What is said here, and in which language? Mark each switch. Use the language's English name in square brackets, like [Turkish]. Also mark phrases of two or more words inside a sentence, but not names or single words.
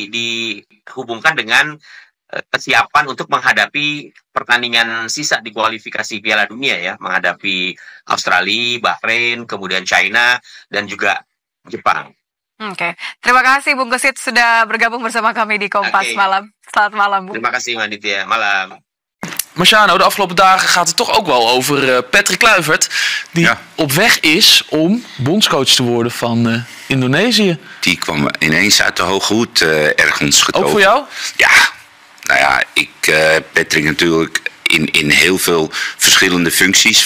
[Indonesian] Tentunya dihubungkan dengan kesiapan untuk menghadapi pertandingan sisa di kualifikasi Piala Dunia ya, menghadapi Australia, Bahrain, kemudian China, dan juga Jepang. Oke, terima kasih Bung Gesit sudah bergabung bersama kami di Kompas Malam. Selamat malam, Bung. Terima kasih, Maditya. Malam. [Dutch] Marciano, de afgelopen dagen gaat het toch ook wel over Patrick Kluivert. Die op weg is om bondscoach te worden van Indonesië. Die kwam ineens uit de hoge hoed ergens getogen. Ook voor jou? Ja, nou ja, ik Patrick natuurlijk in heel veel verschillende functies.